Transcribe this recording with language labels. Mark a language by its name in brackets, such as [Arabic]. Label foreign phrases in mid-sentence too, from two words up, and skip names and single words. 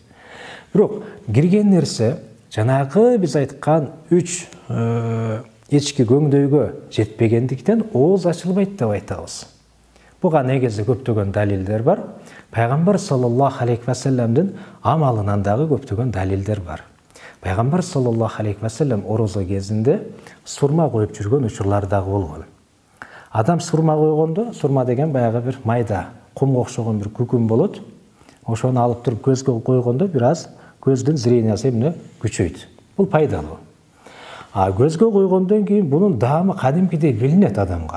[Kyrgyz] Бирок кирген нерсе жанагы биз айткан 3 ички көңдөйгө жетпегендиктен ооз ачылбайт деп айтабыз. Буга негизи көптөгөн далилдер бар. Пайгамбар [Arabic] صلى الله عليه وسلم [Kyrgyz] амалынан дагы көптөгөн далилдер бар. Пайгамбар [Arabic] صلى الله عليه وسلم [Kyrgyz] орозо кезинде сурма коюп жүргөн учурлар дагы болгон. Адам сурма койгондо, сурма деген баягы бир майда кумга окшогон бир күкүм болот. Ошону алып туруп көзгө койгондо бир аз көздүн зрениясы эмне күчөйт. Бул пайдалуу. Көзгө койгондон кийин бунун даамы кадимкидей билинет адамга.